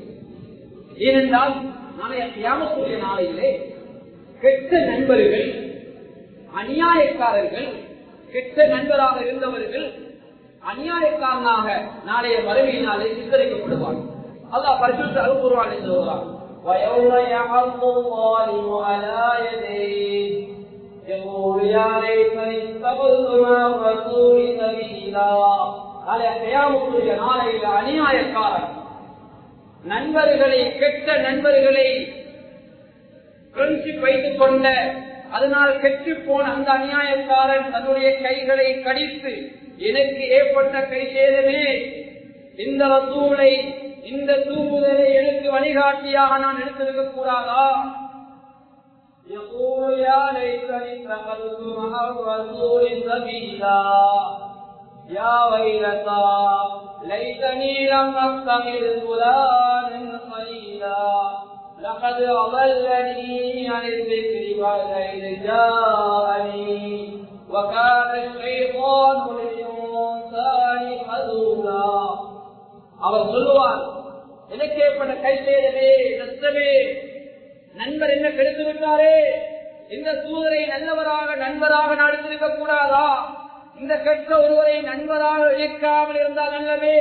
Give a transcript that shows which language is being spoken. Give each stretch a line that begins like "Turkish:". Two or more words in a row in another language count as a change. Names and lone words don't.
Tamil: ஏனென்றால் நாளைய கியாமத்துடைய நாளையிலே கெட்ட நண்பர்கள், அநியாயக்காரர்கள், கெட்ட நண்பராக இருந்தவர்கள் அநியாயக்காரனாக நாளைய மறுமையினாலே சித்தரிக்கப்படுவார். அல்லாஹ் பரிசுத்த அல் குர்ஆனில் சொல்றார்,
Arabic: وَيَوْمَ يَعَضُّ الظَّالِمُ عَلَى يَدَيْهِ يَقُولُ يَا لَيْتَنِي اتَّخَذْتُ مَعَ الرَّسُولِ سَبِيلًا.
Tamil: நாளைய கியாமத்துடைய நாளையில அநியாயக்காரன் நண்பர்களை, கெட்ட நண்பர்களை ஃப்ரெண்ட்ஷிப் வைத்துக் கொண்ட, அதனால் கெட்டு போன அந்த அநியாயக்காரன் தன்னுடைய கைகளை கடித்து, எனக்கு ஏற்பட்ட கை சேதமே, இந்த ரசூலை, இந்த தூதரை எனக்கு வழிகாட்டியாக நான் எடுத்திருக்க கூடாதா?
Arabic: يقول يا ليتني اتخذت مع الرسول سبيلا يا ويلتى ليتني لم اتخذ فلانا خليلا لقد أضلني عن الذكر بعد إذ جاءني وكان الشيطان للإنسان خذولا.
Tamil: அவர் சொல்லுவார், எனக்கு ஏற்பட்ட கை சேதமே, நஷ்டமே, நண்பர் என்ன கெடுத்து விட்டாரே, இந்த தூதரை நல்லவராக நண்பராக நடத்திருக்க கூடாதா? இந்த கெட்ட ஒருவரை நண்பராக இயக்காமல் இருந்தால் நல்லவே.